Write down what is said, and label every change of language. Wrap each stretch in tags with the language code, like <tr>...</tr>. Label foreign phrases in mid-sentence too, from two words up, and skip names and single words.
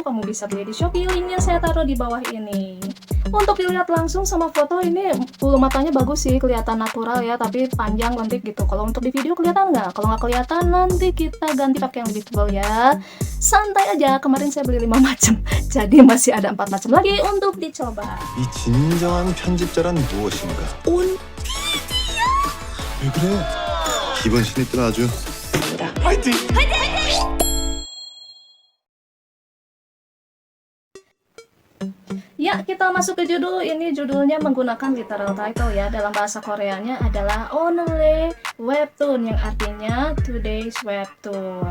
<id>Kamu bisa beli di Shopee, linknya saya taruh di bawah ini. Untuk dilihat langsung sama foto ini bulu matanya bagus sih, kelihatan natural ya, tapi panjang lentik gitu. Kalau untuk di video kelihatan nggak? Kalau nggak kelihatan nanti kita ganti pakai yang lebih tebal ya. Santai aja, kemarin saya beli 5 macam, jadi masih ada 4 macam lagi untuk dicoba.</id> <ko>이 진정한 편집자란 무엇인가? 온 PD야! 왜 그래? 이번 신입들 아주 파이팅!</ko> <id>Ya, kita masuk ke judul. Ini judulnya menggunakan</id> <en>literal title</en> <id>ya. Dalam bahasa Koreanya adalah Onele Webtoon, yang artinya Today's Webtoon.</id>